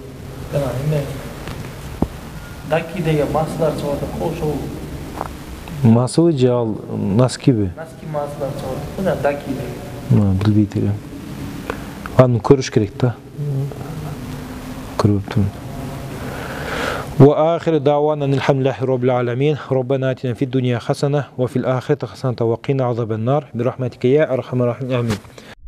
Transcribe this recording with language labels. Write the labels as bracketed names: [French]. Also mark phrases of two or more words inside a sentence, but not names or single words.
[Kyrgyz] Даки деген масылар чыгат, ошол масыбы же ал наскиби? Наски масылар чыгат. Мына даки деген. Билбейт элем. Аны көрүш керек да. Көрүптүм. [Arabic] وآخر دعوانا الحمد لله رب العالمين ربنا آتنا في الدنيا حسنة وفي الآخرة حسنة وقنا عذاب النار برحمتك يا أرحم الراحمين آمين.